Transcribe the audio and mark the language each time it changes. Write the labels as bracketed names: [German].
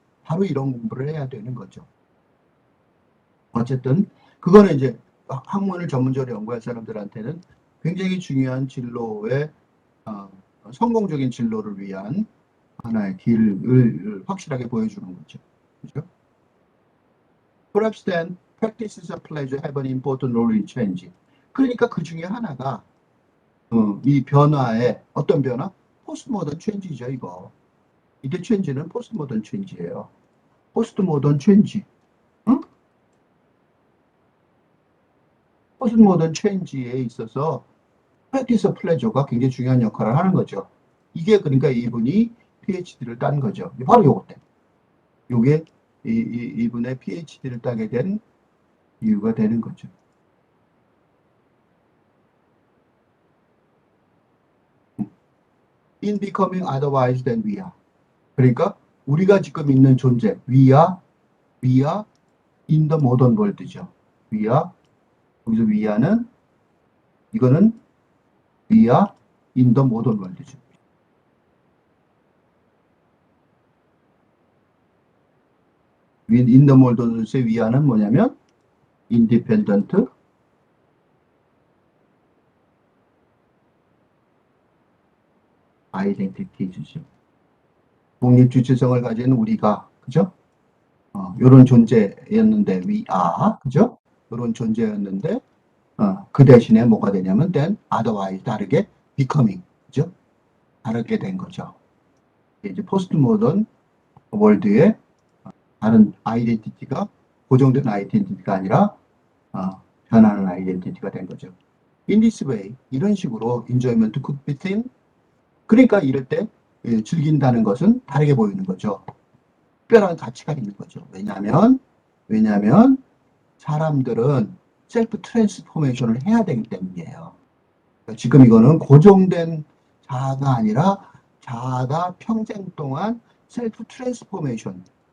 [Korean] 바로 이런 공부를 해야 되는 거죠. 어쨌든 그거는 이제 학문을 전문적으로 연구할 사람들한테는 굉장히 중요한 진로의 어, 성공적인 진로를 위한 하나의 길을 확실하게 보여주는 거죠. 그죠? [English] Perhaps then practices of pleasure have an important role in change. [Korean] 그러니까 그 중에 하나가 이 변화의 어떤 변화? 포스트 모던 체인지죠, 이거. 이게 체인지는 포스트 모던 체인지예요. 포스트 모던 체인지. 응? 포스트 모던 체인지에 있어서 [English] practice of pleasure [Korean] 가 굉장히 중요한 역할을 하는 거죠. 이게 그러니까 이분이 PhD를 딴 거죠. 바로 요것 때문에. 요게 이분의 PhD를 따게 된 이유가 되는 거죠. [English] In becoming otherwise than we are. [Korean] 그러니까 우리가 지금 있는 존재, [English] we are in the modern world [Korean] 죠. [English] we are, [Korean] 여기서 we are는, 이거는 [English] we are in the modern world [Korean] 죠. [English] in the modern world [Korean] 의 [English] we are [Korean] 는 뭐냐면 [English] independent identity [Korean] 죠. 독립 주체성을 가진 우리가, 그죠? 요런 존재였는데, [English] we are, [Korean] 그죠? 요런 존재였는데, 그 대신에 뭐가 되냐면, [English] then, otherwise, [Korean] 다르게, [English] becoming, [Korean] 그죠? 다르게 된 거죠. 이제 포스트 모던 월드의 다른 아이덴티티가 고정된 아이덴티티가 아니라, 변하는 아이덴티티가 된 거죠. [English] In this way, [Korean] 이런 식으로 [English] enjoyment could be seen. [Korean] 그러니까 이럴 때 즐긴다는 것은 다르게 보이는 거죠. 특별한 가치가 있는 거죠. 왜냐하면 사람들은 셀프 트랜스포메이션을 해야 되기 때문이에요. 지금 이거는 고정된 자아가 아니라 자아가 평생 동안 셀프 트랜스포메이션.